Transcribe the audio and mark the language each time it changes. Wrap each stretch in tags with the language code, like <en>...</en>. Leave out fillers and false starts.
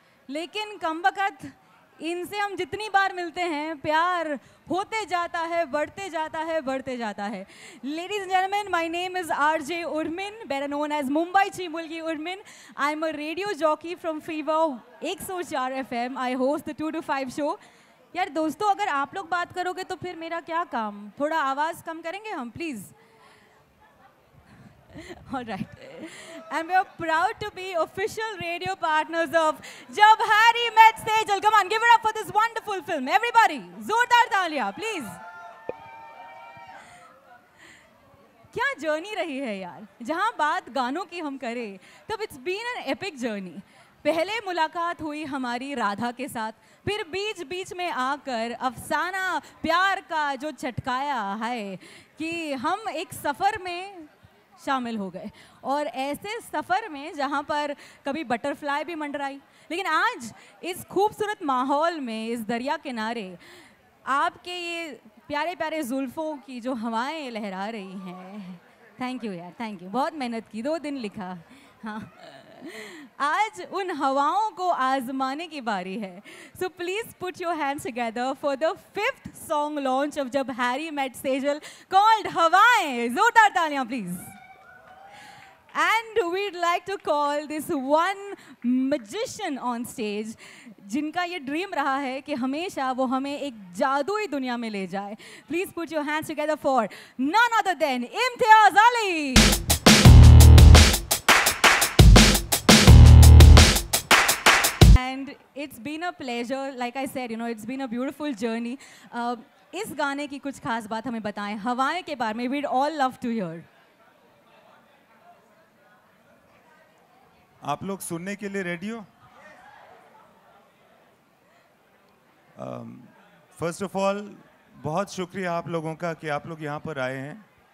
<hi>लेकिन कमबख्त इनसे हम जितनी बार मिलते हैं प्यार होते जाता है, बढ़ते जाता है, बढ़ते जाता है.</hi> <en>Ladies and gentlemen, my name is RJ Urmin, better known as Mumbai Chi Mulki Urmin. I'm a radio jockey from Fever 104 FM. I host the 2 to 5 show.</en> <hi>यार दोस्तों, अगर आप लोग बात करोगे तो फिर मेरा क्या काम? थोड़ा आवाज़ कम करेंगे हम, please.</hi> <en>All right. And we are proud to be official radio partners of Jab Harry Met Sejal. Come on, give it up for this wonderful film. Everybody,</en> <hi>जोरदार तालियां,</hi> <en>please.</en> <hi>क्या जर्नी रही है यार. जहां बात गानों की हम करें, तब</hi> <en>it's been an epic journey.</en> <hi>पहले मुलाकात हुई हमारी राधा के साथ, फिर बीच बीच में आकर अफसाना प्यार का जो चटकाया है कि हम एक सफ़र में शामिल हो गए. और ऐसे सफ़र में जहाँ पर कभी बटरफ्लाई भी मंडराई, लेकिन आज इस खूबसूरत माहौल में, इस दरिया किनारे आपके ये प्यारे प्यारे जुल्फ़ों की जो हवाएं लहरा रही हैं.</hi> <en>thank you</en> <hi>यार, थैंक यू. बहुत मेहनत की, 2 दिन लिखा. हाँ, आज उन हवाओं को आजमाने की बारी है.</hi> <en>So please put your hands together for the 5th song launch of Jab Harry Met Sejal called Hawayein.</en> <hi>जोरदार तालियां please.</hi> <en>And we'd like to call this one magician on stage,</en> <hi>जिनका ये ड्रीम रहा है कि हमेशा वो हमें एक जादुई दुनिया में ले जाए.</hi> <en>Please put your hands together for none other than Imtiaz Ali. And it's been a pleasure, like I said, you know, it's been a beautiful journey.</en> <hi>इस गाने की कुछ खास बात हमें बताएं, हवाएं के बारे में.</hi> <en>We'd all love to hear.</en> <hi>आप लोग सुनने के लिए रेडी हो? फर्स्ट ऑफ ऑल बहुत शुक्रिया आप लोगों का कि आप लोग यहाँ पर आए हैं.</hi>